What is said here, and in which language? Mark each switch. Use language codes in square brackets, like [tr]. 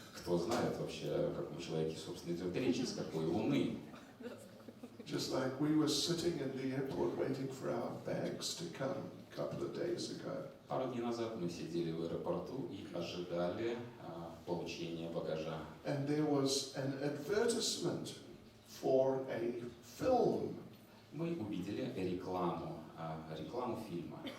[ru] Кто знает вообще, о каком человеке, собственно, идет речь, из какой Луны. [en] Just like we were sitting in the airport waiting for our bags to come a couple of days ago. [ru] Пару дней назад мы сидели в аэропорту и ожидали получения багажа. [en] And there was an advertisement for a film. [ru] Мы увидели рекламу фильма.